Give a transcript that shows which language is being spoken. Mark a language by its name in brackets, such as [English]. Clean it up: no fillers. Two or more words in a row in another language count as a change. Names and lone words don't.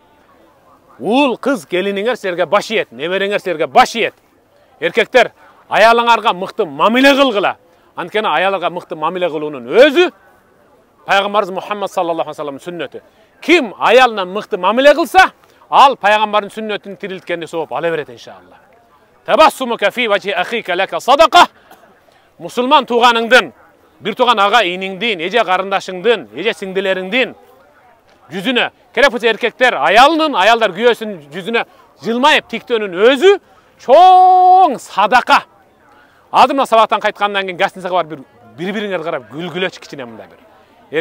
[Kyrgyz] Уул кыз келиниңер силерге баш ийет, небереңер силерге баш ийет. Эркектер, аялыңарга мыкты мамиле кылгыла. Анткени аялга мыкты мамиле кылуунун өзү Пайгамбарыбыз Мухаммад [Arabic] صلى الله عليه وسلم [Kyrgyz] сүннөтү. Ким аялына мыкты мамиле кылса, ал пайгамбардын сүннөтүн тирилткенде сооп ала берет иншалла. [Arabic] تبسمك في وجه أخيك لك صدقة. [Kyrgyz] Мусулман тууганыңдын, бир тууган ага иниңдин, эже карындашыңдын, эже сиңдилериңдин жүзүнө керек болсо эркектер аялдар күйөөсүнүн жүзүнө жылмайып тиктөөнүн өзү чоң садака. Азыр мына сабактан кайткандан кийин гостиницага барып бири-бириңерге карап күлгүлөчү кичине мындай бир.